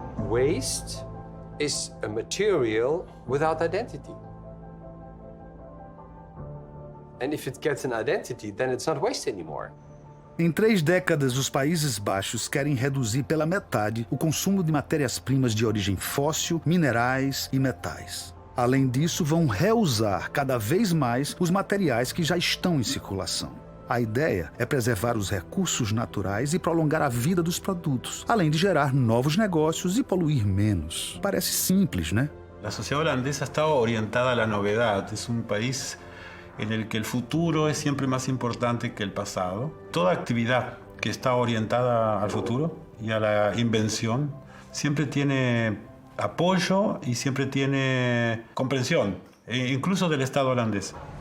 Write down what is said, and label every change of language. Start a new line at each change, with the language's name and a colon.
English: Waste is a material without identity. And if it gets an identity, then it's not waste anymore.
Portuguese: Em 3 décadas, os Países Baixos querem reduzir pela metade o consumo de matérias-primas de origem fóssil, minerais e metais. Além disso, vão reusar cada vez mais os materiais que já estão em circulação. A ideia é preservar os recursos naturais e prolongar a vida dos produtos, além de gerar novos negócios e poluir menos. Parece simples, né?
Spanish: La sociedad holandesa está orientada a la novedad. Es un país en el que el futuro es siempre más importante que el pasado. Toda actividad que está orientada al futuro y a la invención siempre tiene apoyo y siempre tiene comprensión, incluso del Estado holandés.